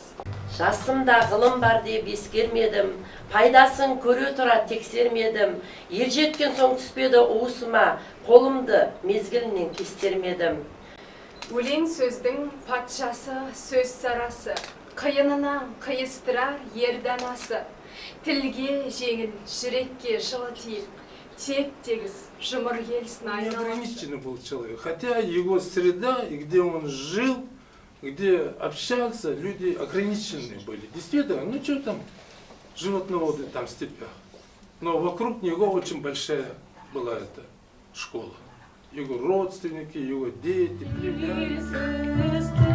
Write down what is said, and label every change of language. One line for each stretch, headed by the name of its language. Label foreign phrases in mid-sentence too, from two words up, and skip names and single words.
Kazakh: Жасымда ғылым бар деп ескермедім, пайдасын көре тұра тексермедім, ер жеткен соң түспеді уысыма, қолымды мезгілінен кестермедім. Өлең сөздің патшасы, сөз сарасы, қиынынан қиыстырар ерданасы, тілге жеңіл, жүрекке жылы тиіп, теп-тегіс жұмыр келсін айналасы.
Russian: Неограниченный был человек, хотя его среда, и где он жил, где общался, люди ограниченные были. Действительно, ну что там, животноводы там в степях. Но вокруг него очень большая была эта школа. Его родственники, его дети, племянники.